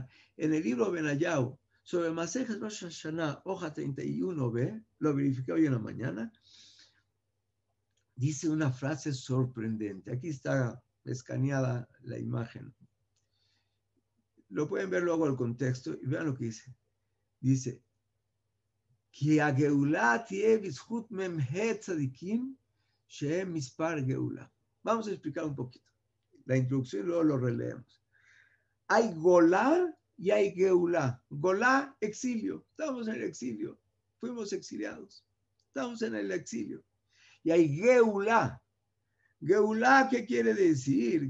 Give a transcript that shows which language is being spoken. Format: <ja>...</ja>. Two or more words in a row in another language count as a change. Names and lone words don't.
<es>En el libro Ben Ayau, sobre Masejes Rosh Hashanah, hoja 31b, lo verifiqué hoy en la mañana, dice una frase sorprendente. Aquí está escaneada la imagen. Lo pueden ver luego el contexto y vean lo que dice. Dice,</es> <he>כי הגאולה תהיה בזכות מ"ה צדיקים שהם מספר גאולה.</he> <es>Vamos a explicar un poquito. La introducción y luego lo releemos. Hay Golá y hay Geulá. Golá, exilio. Estamos en el exilio. Fuimos exiliados. Estamos en el exilio. Y hay Geulá. Geulá, ¿qué quiere decir?</es>